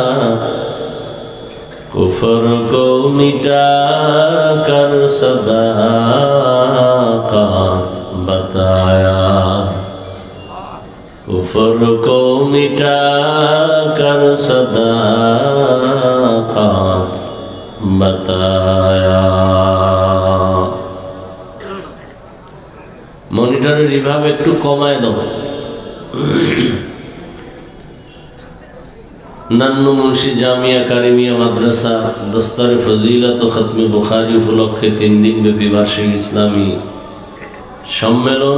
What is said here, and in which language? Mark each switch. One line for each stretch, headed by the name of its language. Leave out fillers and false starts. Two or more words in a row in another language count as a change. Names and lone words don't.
Urdu: کفر کو مٹا کر صداقت بتایا. کفر کو مٹا کر صداقت بتایا.
Bangla: মনিটরের রিভার্ব একটু কমায় দাও. নান্নু মুন্সি জামিয়া কারিমিয়া মাদ্রাসা দস্তারে ফজিলত ও খতমে বুখারী উপলক্ষে 3 দিন ব্যাপী বার্ষিক ইসলামী সম্মেলন.